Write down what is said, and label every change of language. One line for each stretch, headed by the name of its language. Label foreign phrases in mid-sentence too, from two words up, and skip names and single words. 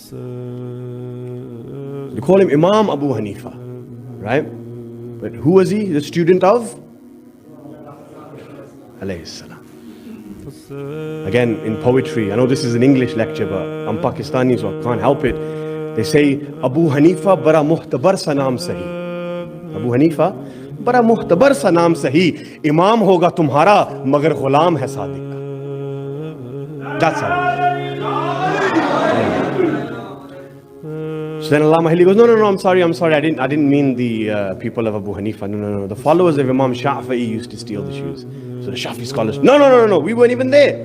English: You call him Imam Abu Hanifa, right? But who was he? The student of?
Arabic: عليه السلام.
English: Again, in poetry, I know this is an English lecture, but I'm Pakistani, so I can't help it. They say,
Urdu: ابو حنیفہ بڑا معتبر سا نام سہی. ابو حنیفہ بڑا معتبر سا نام سہی. امام ہوگا تمہارا، مگر غلام ہے صادق.
English: That's how. So then Allama Hilli goes, no, I'm sorry, I didn't mean the people of Abu Hanifa. No. The followers of Imam Shafi'i used to steal the shoes. So the Shafi scholars, no, we weren't even there.